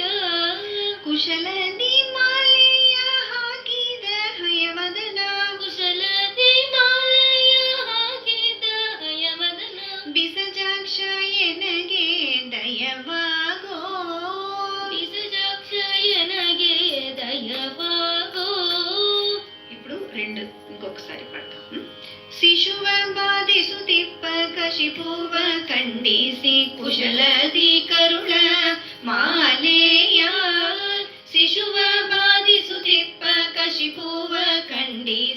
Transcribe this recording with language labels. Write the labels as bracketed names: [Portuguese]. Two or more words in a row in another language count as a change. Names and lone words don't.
[Kannada] ಕುಶಲದಿ ಮಾಲೆಯ ಹಾಕಿದ ಹಯವದನ ಕುಶಲದಿ ಮಾಲೆಯ ಹಾಕಿದ ಹಯವದನ ಬಿಸಜಾಕ್ಷ ಎನಗೆ ದಯವಾಗೋ. ಬಿಸಜಾಕ್ಷ ಎನಗೆ ದಯವಾಗೋ. [Telugu] ఇప్పుడు రెండు ఇంకొకసారి పడతాం. [Kannada] ಶಿಶುವ ಬಾಧಿಸುತಿಪ್ಪ ಕಶಿಪುವ ಖಂಡಿಸಿ ಕುಶಲದಿ ಕರುಣ ಮಾಲೆಯ ಶಿಶುವ ಬಾಧಿಸುತಿಪ್ಪ ಕಶಿಪುವ ಖಂಡಿ